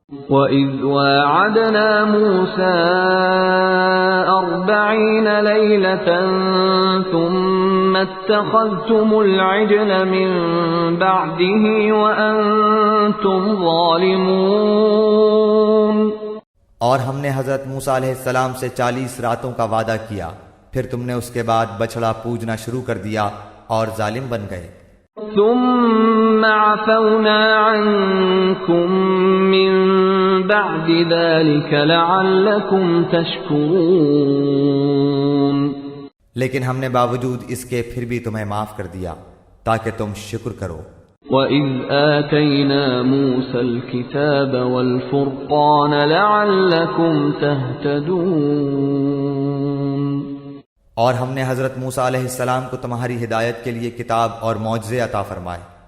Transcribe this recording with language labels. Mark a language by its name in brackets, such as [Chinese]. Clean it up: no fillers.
[Arabic] وَإِذْ وَاعَدْنَا مُوسَىٰ 40 لَيْلَةً ثُمَّ اتَّخَذْتُمُ الْعِجْلَ مِن بَعْدِهِ وَأَنْتُمْ ظَالِمُونَ۔ [Urdu] اور ہم نے حضرت موسیٰ علیہ السلام سے 40 راتوں کا وعدہ کیا، پھر تم نے اس کے بعد بچڑا پوجنا شروع کر دیا اور ظالم بن گئے۔ [Arabic] ثم عفونا عنكم من بعد ذلك لعلكم تشكرون۔ [Urdu] لیکن ہم نے باوجود اس کے پھر بھی تمہیں معاف کر دیا تاکہ تم شکر کرو۔ [Arabic] وَإِذْ آتَيْنَا مُوسَى الْكِتَابَ وَالْفُرْقَانَ لَعَلَّكُمْ تَهْتَدُونَ۔ [Urdu] اور ہم نے حضرت موسیٰ علیہ السلام کو تمہاری ہدایت کے لیے کتاب اور معجزے عطا فرمائے۔